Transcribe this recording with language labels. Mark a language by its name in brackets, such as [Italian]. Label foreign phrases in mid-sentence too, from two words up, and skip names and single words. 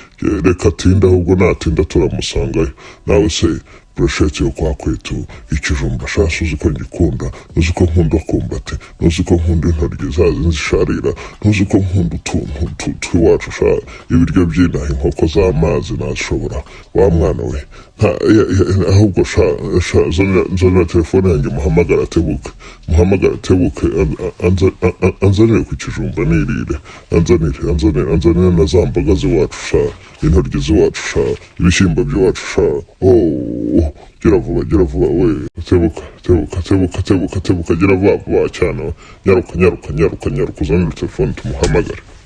[Kinyarwanda] Ye, reka atinde, ahubwo natinda turamusangayo. Nawe se, burushete yo kwa kwetu, ikijumba sha, si uzi ko ngikunda, uzi ko nkunda kumbate, uzi ko nkunda intoryi za zindi zisharira, uzi ko nkunda utuntu tu-, tw'iwacu sha, ibiryo by'inaha, inkoko z'amazi nazishobora, wa mwana we. Nta, ya, ya, ahubwo sha, sha, nzanira, nzanira telefone yanjye, muhamagara atebuke, muhamagara atebuke, an-, an-, anza-, an-, an-, anzanire ku kijumba nirire, anzanire, anzanire, anzanire na za mboga z'iwacu sha, intoryi z'iwacu sha, ibishyimbo by'iwacu sha. Oh, gira vuba, gira vuba we, tebuka, tebuka, tebuka, tebuka, tebuka, gira vuba vuba cyane, nyaruka, nyaruka, nyaruka, nyaruka, uzanire telefone tumuhamagare.